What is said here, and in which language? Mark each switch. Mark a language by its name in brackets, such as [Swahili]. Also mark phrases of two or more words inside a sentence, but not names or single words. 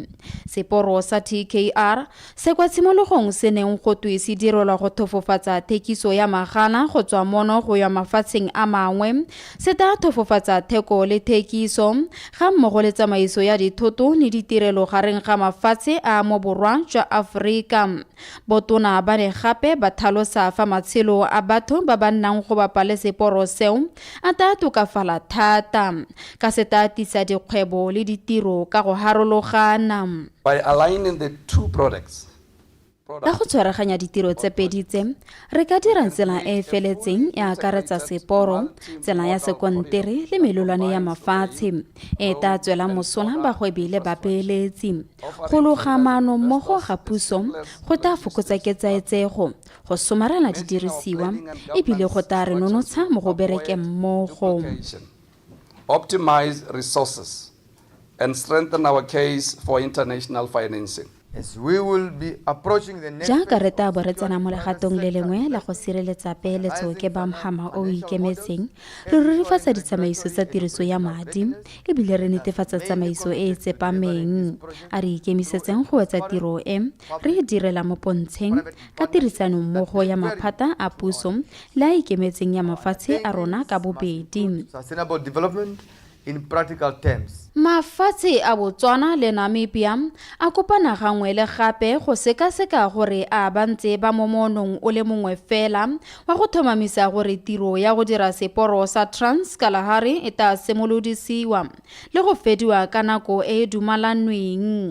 [Tswana] Seporo sa TKR se kwa tshimologong se neng go twe se direlwa go thofofatsa thekiso ya magana go tswa mono go ya mafatsheng a mangwe, se ta thofofatsa theko le thekiso ga mmogo le tsamaiso ya dithoto le ditirelo gareng ga mafatshe a mo borwa jwa Afrika. Botona ba ne gape ba thalosa fa matshelo a batho ba ba nnang go bapa le seporo seo a ta tokafala thata ka se ta tisa dikgwebo le ditiro ka go harologana. [English] By aligning the two products, [Tswana] ka go tshwaraganya ditiro tse pedi tse re ka dira tsela e feletseng ya akaretsa seporo, tsela ya sekontere le melolwane ya mafatshe e ta tswela mosola bagwebi le bapeeletsi. Go loga maano mmogo ga puso go ta fokotsa ketsaetsego go somarela didirisiwa ebile go ta re nonotsha mo go bereke mmogo. [English] Optimize resources and strengthen our case for international financing. [Tswana] Jaaka re ta bo re tsena mo legatong le lengwe la go sireletsa peeletso ke bamhama o ikemetseng, re rurifatsa ditsamaiso tsa tiriso ya madi ebile re netefatsa tsamaiso e tsepameng. A re ikemisetseng go etsa tiro e re e direla mo pontsheng ka tirisano mmogo ya maphata a puso le a ikemetseng ya mafatshe a rona ka bobedi. [English] in practical terms. [Tswana] Mafatshe a Botswana le Namibia a kopana gangwe le gape go sekaseka gore a bantse ba momonong o le mongwe fela wa go thomamisa gore tiro ya go dira seporo sa Trans-Kalahari e ta simolodisiwa le go fediwa ka nako e dumalanweng.